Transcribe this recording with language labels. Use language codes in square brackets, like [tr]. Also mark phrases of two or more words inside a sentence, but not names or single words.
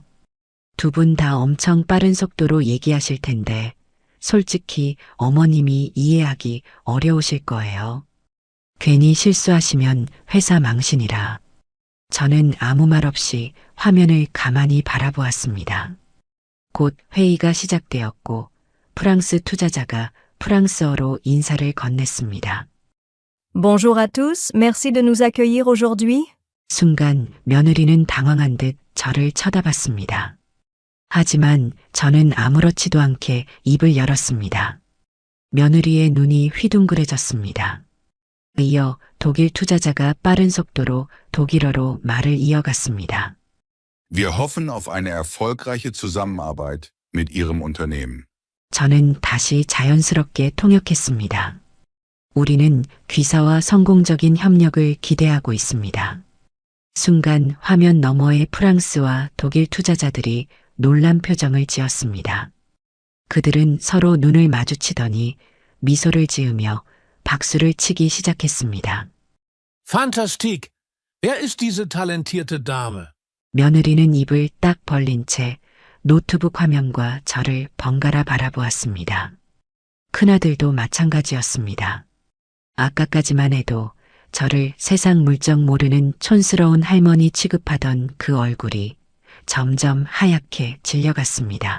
[ko] 두 분 다 엄청 빠른 속도로 얘기하실 텐데 솔직히 어머님이 이해하기 어려우실 거예요. 괜히 실수하시면 회사 망신이라. 저는 아무 말 없이 화면을 가만히 바라보았습니다. 곧 회의가 시작되었고 프랑스 투자자가 프랑스어로 인사를 건넸습니다. [fr] Bonjour à tous, merci de nous accueillir aujourd'hui. [ko] 순간 며느리는 당황한 듯 저를 쳐다봤습니다. 하지만 저는 아무렇지도 않게 입을 열었습니다. 며느리의 눈이 휘둥그레졌습니다. 이어 독일 투자자가 빠른 속도로 독일어로 말을 이어갔습니다. [de] Wir hoffen auf eine erfolgreiche Zusammenarbeit mit Ihrem Unternehmen. [ko] 저는 다시 자연스럽게 통역했습니다. 우리는 귀사와 성공적인 협력을 기대하고 있습니다. 순간 화면 너머의 프랑스와 독일 투자자들이 놀란 표정을 지었습니다. 그들은 서로 눈을 마주치더니 미소를 지으며 박수를 치기 시작했습니다. [fr] Fantastique! [de] Wer ist diese talentierte Dame? [ko] 며느리는 입을 딱 벌린 채 노트북 화면과 저를 번갈아 바라보았습니다. 큰아들도 마찬가지였습니다. 아까까지만 해도 저를 세상 물정 모르는 촌스러운 할머니 취급하던 그 얼굴이 점점 하얗게 질려갔습니다.